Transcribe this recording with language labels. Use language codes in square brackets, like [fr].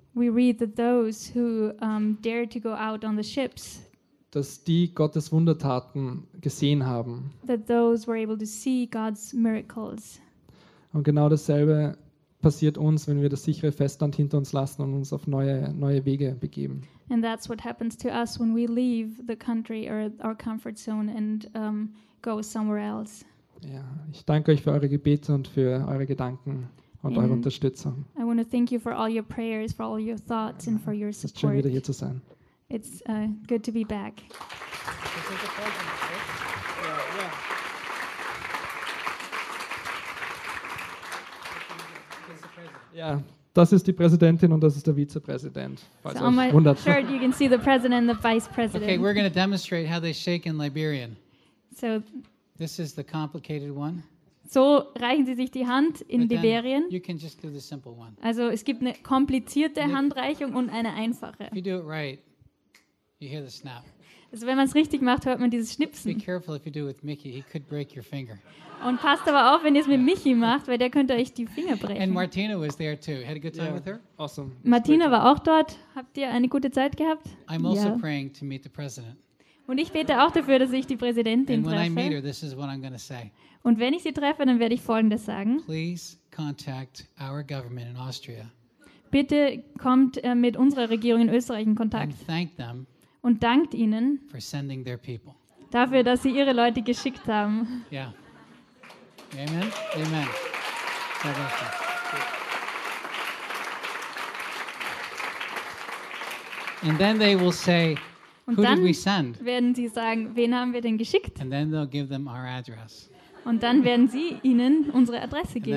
[en] We read that those who dared to go out on the ships, [de] dass die Gottes Wundertaten gesehen haben. [en] That those were able to see God's miracles. [de] Und genau dasselbe passiert uns, wenn wir das sichere Festland hinter uns lassen und uns auf neue Wege begeben. [en] And that's what happens to us when we leave the country or our comfort zone and go somewhere else. [de] Ja, ich danke euch für eure Gebete und für eure Gedanken und eure Unterstützung. [en] I want to thank you for all your prayers, for all your thoughts and for your support. [de] Es ist schön, wieder hier zu sein. [en] It's good to be back. [de] Ja, das ist die Präsidentin und das ist der Vizepräsident. So on my wundert. [en] Shirt you can see the president and the vice president. Okay, we're going to demonstrate how they shake in Liberian. So this is the complicated one. [de] So reichen Sie sich die Hand in Liberian. [en] You can just do the simple one. [de] Also es gibt eine komplizierte Handreichung und eine einfache. [en] If you do it right, you hear the snap. [de] Also wenn man es richtig macht, hört man dieses Schnipsen. [en] Be careful if you do it with Mickey, he could break your finger. [de] Und passt aber auf, wenn ihr es mit Michi macht, weil der könnte euch die Finger brechen. [en] And Martina was there too. Had a good time with her? Awesome. [de] Martina war auch dort. Habt ihr eine gute Zeit gehabt? [en] I'm also praying to meet the president. [de] Und ich bete auch dafür, dass ich die Präsidentin treffe. [en] And when I meet her, this is what I'm going to say. [de] Und wenn ich sie treffe, dann werde ich Folgendes sagen. [en] Please contact our government in Austria. [de] Bitte kommt mit unserer Regierung in Österreich in Kontakt. [en] And thank them. [de] Und dankt ihnen [en] for sending their people. [de] Dafür, dass sie ihre Leute geschickt haben. Ja. Yeah. Amen. Amen. [en] And then they will say, "Who did we send?" [de] Werden sie sagen, wen haben wir denn geschickt? [en] And then they'll give them our address. [de] Und dann werden sie ihnen unsere Adresse geben.